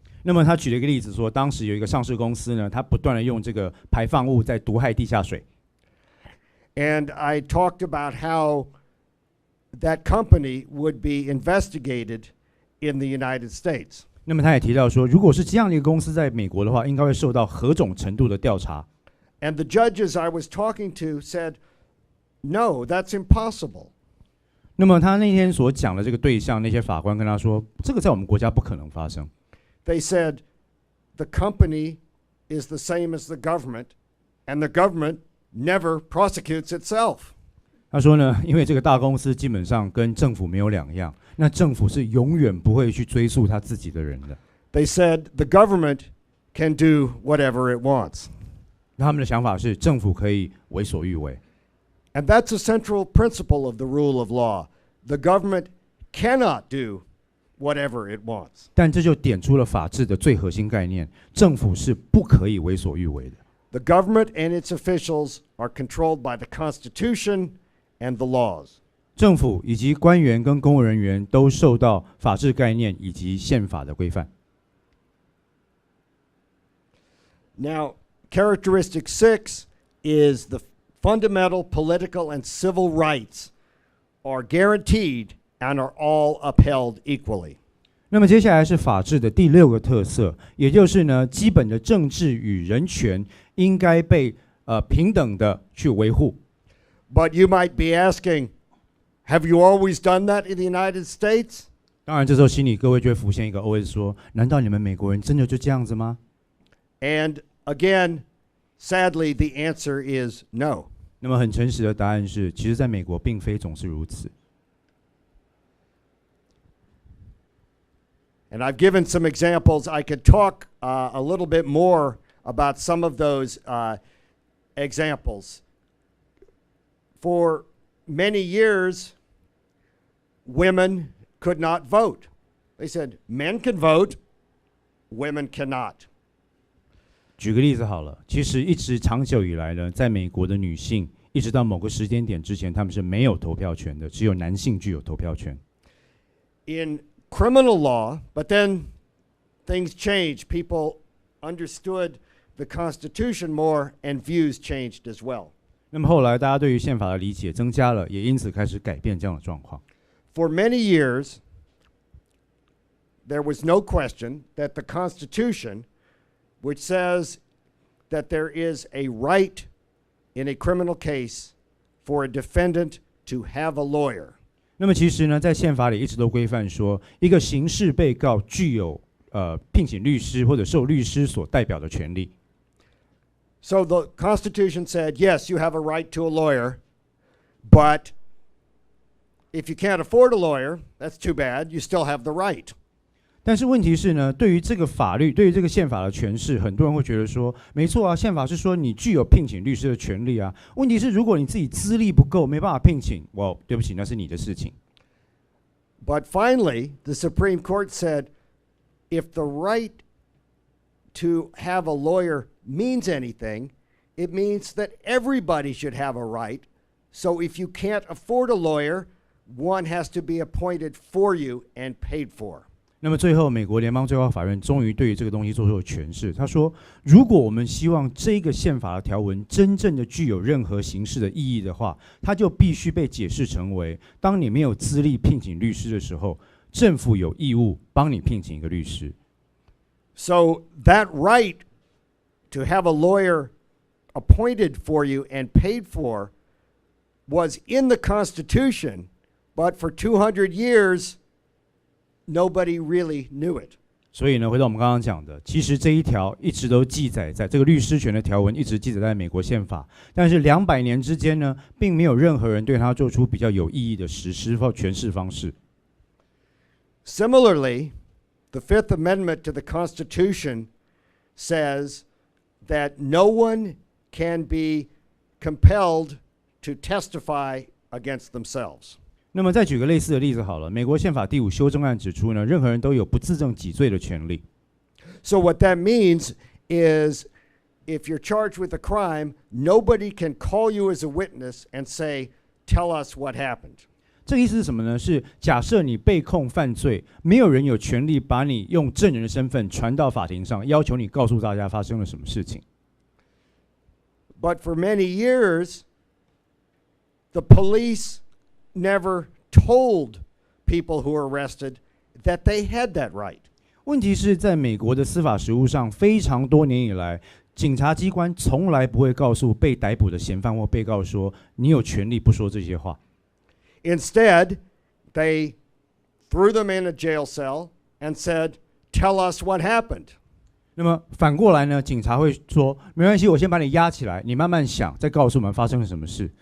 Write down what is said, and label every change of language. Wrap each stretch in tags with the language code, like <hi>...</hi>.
<zh>那么他举了一个例子说，当时有一个上市公司呢，他不断的用这个排放物在毒害地下水。</zh> <en>And I talked about how that company would be investigated in the United States.</en> <zh>那么他也提到说，如果是这样的一个公司在美国的话，应该会受到何种程度的调查。</zh> <en>And the judges I was talking to said, "No, that's impossible."</en> <zh>那么他那天所讲的这个对象，那些法官跟他说，这个在我们国家不可能发生。</zh> <en>They said, "The company is the same as the government, and the government never prosecutes itself."</en> <zh>他说呢，因为这个大公司基本上跟政府没有两样，那政府是永远不会去追溯他自己的人的。</zh> <en>They said the government can do whatever it wants.</en> <zh>那他们的想法是，政府可以为所欲为。</zh> <en>And that's a central principle of the rule of law. The government cannot do whatever it wants.</en> <zh>但这就点出了法治的最核心概念：政府是不可以为所欲为的。</zh> <en>The government and its officials are controlled by the Constitution and the laws.</en> <zh>政府以及官员跟公务人员都受到法治概念以及宪法的规范。</zh> <en>Now, characteristic 6 is the fundamental political and civil rights are guaranteed and are all upheld equally.</en> <zh>那么接下来是法治的第6个特色，也就是呢，基本的政治与人权应该被平等的去维护。</zh> <en>But you might be asking, have you always done that in the United States?</en> <zh>当然，这时候心里各位就会浮现一个 OS 说：难道你们美国人真的就这样子吗？</zh> <en>And again, sadly, the answer is no.</en> <zh>那么很诚实的答案是，其实在美国并非总是如此。</zh> <en>And I've given some examples. I could talk a little bit more about some of those examples. For many years, women could not vote. They said, men can vote, women cannot.</en> <zh>举个例子好了，其实一直长久以来呢，在美国的女性，一直到某个时间点之前，她们是没有投票权的，只有男性具有投票权。</zh> <en>In criminal law, but then things changed. People understood the Constitution more, and views changed as well.</en> <zh>那么后来，大家对于宪法的理解增加了，也因此开始改变这样的状况。</zh> <en>For many years, there was no question that the Constitution, which says that there is a right in a criminal case for a defendant to have a lawyer.</en> <zh>那么其实呢，在宪法里一直都规范说，一个刑事被告具有聘请律师或者受律师所代表的权利。</zh> <en>So the Constitution said, yes, you have a right to a lawyer, but if you can't afford a lawyer, that's too bad. You still have the right.</en> <zh>但是问题是呢，对于这个法律，对于这个宪法的诠释，很多人会觉得说，没错啊，宪法是说你具有聘请律师的权利啊。问题是，如果你自己资历不够，没办法聘请，对不起，那是你的事情。</zh> <en>But finally, the Supreme Court said, if the right to have a lawyer means anything, it means that everybody should have a right. So if you can't afford a lawyer, one has to be appointed for you and paid for.</en> <zh>那么最后，美国联邦最高法院终于对于这个东西做出了诠释。他说，如果我们希望这个宪法的条文真正的具有任何形式的意义的话，它就必须被解释成为：当你没有资历聘请律师的时候，政府有义务帮你聘请一个律师。</zh> <en>So that right to have a lawyer appointed for you and paid for was in the Constitution, but for 200 years, nobody really knew it.</en> <zh>所以呢，回到我们刚刚讲的，其实这一条一直都记载在这个律师权的条文，一直记载在美国宪法。但是200年之间呢，并没有任何人对它做出比较有意义的实施或诠释方式。</zh> <en>Similarly, the Fifth Amendment to the Constitution says that no one can be compelled to testify against themselves.</en> <zh>那么再举个类似的例子好了，美国宪法第5修正案指出呢，任何人都有不自证己罪的权利。</zh> <en>So what that means is, if you're charged with a crime, nobody can call you as a witness and say, "Tell us what happened."</en> <zh>这个意思是什么呢？是假设你被控犯罪，没有人有权利把你用证人的身份传到法庭上，要求你告诉大家发生了什么事情。</zh> <en>But for many years, the police never told people who were arrested that they had that right.</en> <zh>问题是在美国的司法实务上，非常多年以来，警察机关从来不会告诉被逮捕的嫌犯或被告说，你有权利不说这些话。</zh> <en>Instead, they threw them in a jail cell and said, "Tell us what happened."</en> <zh>那么反过来呢，警察会说，没关系，我先把你押起来，你慢慢想，再告诉我们发生了什么事。</zh>